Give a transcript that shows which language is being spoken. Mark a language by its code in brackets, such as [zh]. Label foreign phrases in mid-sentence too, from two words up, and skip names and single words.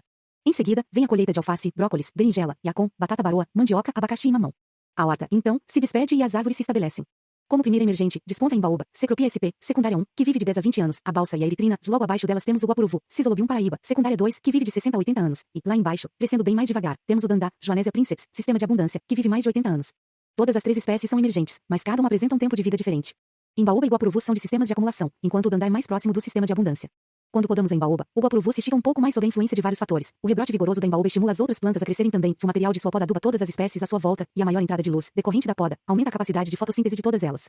[pt] Em seguida, vem a colheita de alface, brócolis, berinjela, yacon, batata baroa, mandioca, abacaxi e mamão. A horta, então, se despede e as árvores se estabelecem. Como primeira emergente, desponta a embaúba, Cecropia sp, secundária 1, que vive de 10 a 20 anos, a balsa e a eritrina, logo abaixo delas temos o guapuruvu, Sisolobium paraíba, secundária 2, que vive de 60 a 80 anos, e, lá embaixo, crescendo bem mais devagar, temos o dandá, Joanésia princeps, sistema de abundância, que vive mais de 80 anos. Todas as 3 espécies são emergentes, mas cada uma apresenta um tempo de vida diferente. Embaúba e guapuruvu são de sistemas de acumulação, enquanto o dandá é mais próximo do sistema de abundância. Quando podamos a embaúba, o guapuruvu se estica um pouco mais sob a influência de vários fatores. O rebrote vigoroso da embaúba estimula as outras plantas a crescerem também, o material de sua poda aduba todas as espécies à sua volta, e a maior entrada de luz, decorrente da poda, aumenta a capacidade de fotossíntese de todas elas.